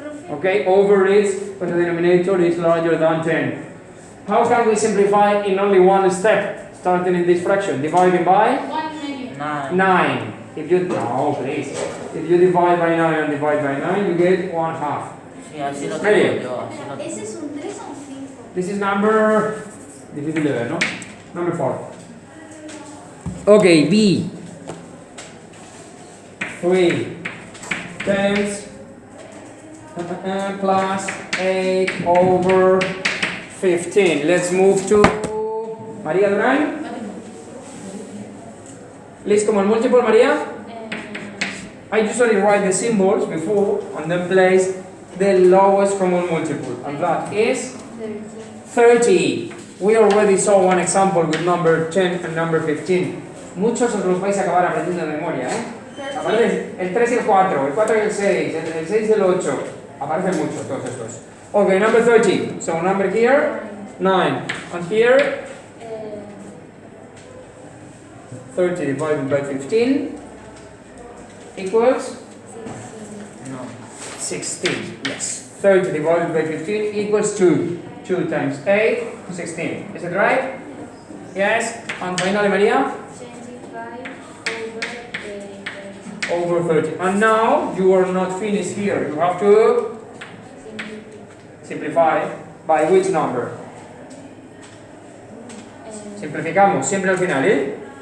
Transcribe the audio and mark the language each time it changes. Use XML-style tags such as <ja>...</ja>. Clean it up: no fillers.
<en>Okay, over is when the denominator is larger than 10. How can we simplify in only one step, starting in this fraction? Dividing by 9. 9. If you, no, please. If you divide by 9 and divide by 9, you get 1 half.</en> <es>Sí, así lo</es> <en>Very</en> <es>tengo</es> <en>good.</en> <es>yo. Así lo tengo. ¿Ese es un 3 o un 5?</es> <en>This is number,</en> <es>difícil de ver, ¿no?</es> <en>Number 4. Okay, B. 3 times plus 8 over 15. Let's move to María Durán. List common multiple, María. I usually write the symbols before and then place the lowest common multiple, and that is 30. We already saw one example with number 10 and number 15.</en> <es>Muchos os los vais a acabar aprendiendo de memoria, ¿eh? Aparecen el 3 y el 4, el 4 y el 6, el 6 y el 8. Aparecen muchos todos estos.</es> <en>Okay, number 30. So number here, 9. And here, 30 divided by 15 equals No. 16. Yes. 30 divided by 15 equals 2. 2 times 8, 16. Is it right? Yes. And finally, Maria? 25 Over 30. And now you are not finished here. You have to simplify by which number?</en> <es>Simplificamos siempre al final, ¿eh?</es>